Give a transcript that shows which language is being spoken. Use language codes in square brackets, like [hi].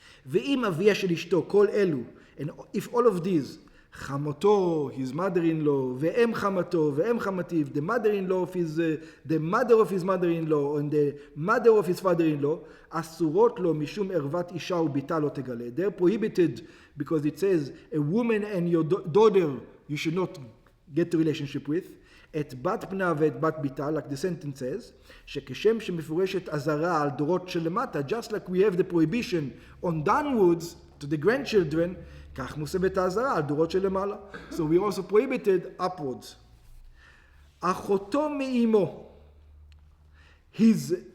[he] ואם אביה של אשתו, כל אלו, [en] and if all of these, חמותו, his mother-in-law, [he] ואם חמתו, ואם חמתיו, [en] the mother-in-law of his, the mother of his mother-in-law, and the mother of his father-in-law, [he] אסורות לו משום ערוות אישה וביתה לא תגלה. [en] They're prohibited because it says, a woman and your daughter, you should not get a relationship with. [he] את בת בנה ואת בת ביתה, [en] like the sentence says, [he] שכשם שמפורשת אזהרה על דורות שלמטה, [en] just like we have the prohibition on downwards to the grandchildren, [he] כך מוסבת האזהרה על דורות שלמעלה. [en] So we also prohibited upwards. [he] אחותו מאמו, his...